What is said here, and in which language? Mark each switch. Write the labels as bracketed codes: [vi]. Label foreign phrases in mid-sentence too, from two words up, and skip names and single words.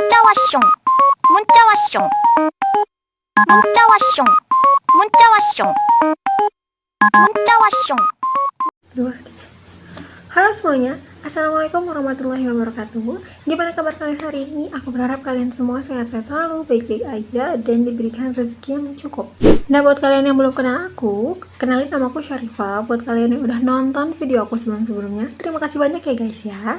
[ko] 문자 와숑 문자 와숑 문자 와숑 문자 와숑. [id] Dua, tiga. Halo semuanya, [ar] السلام عليكم ورحمة الله وبركاته. [id] Gimana kabar kalian hari ini? Aku berharap kalian semua sehat-sehat selalu, baik-baik aja, dan diberikan rezeki yang cukup. Nah, buat kalian yang belum kenal aku, kenalin nama aku Syarifah. Buat kalian yang udah nonton video aku sebelum-sebelumnya, terima kasih banyak ya guys ya.